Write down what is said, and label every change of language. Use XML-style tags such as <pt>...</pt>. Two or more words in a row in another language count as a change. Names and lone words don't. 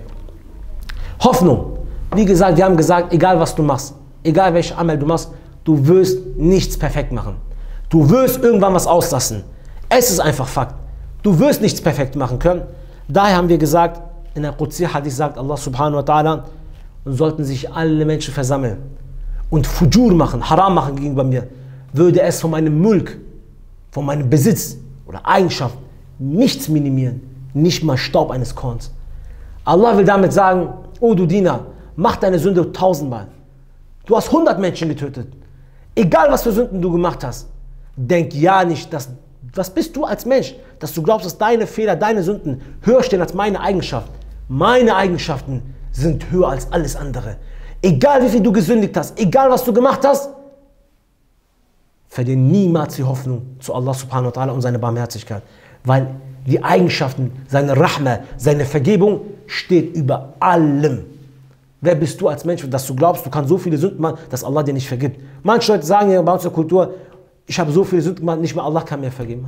<de>Hoffnung. Wie gesagt, wir haben gesagt, egal was du machst, egal welche Amal du machst, du wirst nichts perfekt machen. Du wirst irgendwann was auslassen. Es ist einfach Fakt. Du wirst nichts perfekt machen können. Daher haben wir gesagt, in der Qudsi-Hadith sagt Allah</de> <ar>سبحانه وتعالى,</ar> <de>sollten sich alle Menschen versammeln und Fujur machen, Haram machen gegenüber mir, würde es von meinem Mulk, von meinem Besitz oder Eigenschaft nichts minimieren, nicht mal Staub eines Korns. Allah will damit sagen, oh du Diener, mach deine Sünde 1000-mal. Du hast 100 Menschen getötet. Egal was für Sünden du gemacht hast, denk ja nicht, was bist du als Mensch, dass du glaubst, dass deine Fehler, deine Sünden höher stehen als meine Eigenschaft. Meine Eigenschaften sind höher als alles andere. Egal wie viel du gesündigt hast, egal was du gemacht hast, verliere niemals die Hoffnung zu Allah</de> <ar>سبحانه وتعالى</ar> <de>und seine Barmherzigkeit. Weil die Eigenschaften, seine Rahma, seine Vergebung steht über allem. Wer bist du als Mensch, dass du glaubst, du kannst so viele Sünden machen, dass Allah dir nicht vergibt? Manche Leute sagen ja bei uns in der Kultur, ich habe so viele Sünden gemacht, nicht mal Allah kann mir vergeben.</de>